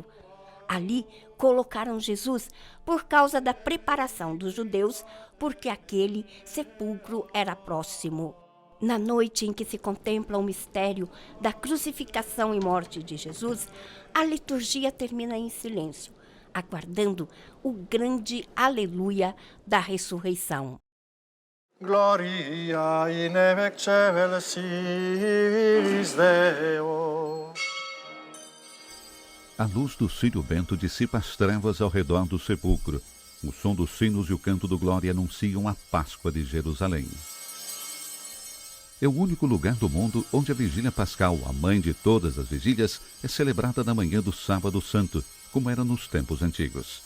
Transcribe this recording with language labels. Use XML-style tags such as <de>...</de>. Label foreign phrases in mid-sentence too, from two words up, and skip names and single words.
<pt>Ali colocaram Jesus por causa da preparação dos judeus, porque aquele sepulcro era próximo. Na noite em que se contempla o mistério da crucificação e morte de Jesus, a liturgia termina em silêncio, aguardando o grande aleluia da ressurreição.</pt> <la>Gloria in excelsis Deo.</la> <pt>A luz do círio bento dissipa as trevas ao redor do sepulcro. O som dos sinos e o canto do glória anunciam a Páscoa de Jerusalém. É o único lugar do mundo onde a Vigília Pascal, a mãe de todas as vigílias, é celebrada na manhã do Sábado Santo, como era nos tempos antigos.</pt>